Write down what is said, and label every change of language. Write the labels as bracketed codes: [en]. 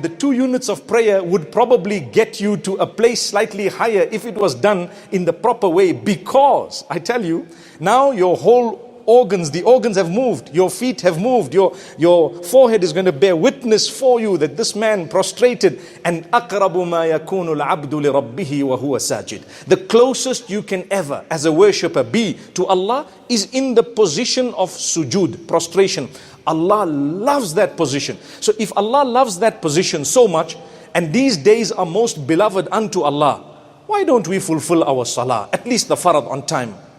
[en] The 2 units of prayer would probably get you to a place slightly higher if it was done in the proper way, because I tell you, now your whole organs, the organs have moved, your feet have moved, your forehead is going to bear witness for you that this man prostrated. [ar] And أَقْرَبُ مَا يَكُونُ الْعَبْدُ لِرَبِّهِ وَهُوَ سَاجِدٌ. [en] The closest you can ever as a worshipper be to Allah is in the position of sujood, prostration. Allah loves that position. So if Allah loves that position so much, and these days are most beloved unto Allah, why don't we fulfill our salah, at least the farad, on time?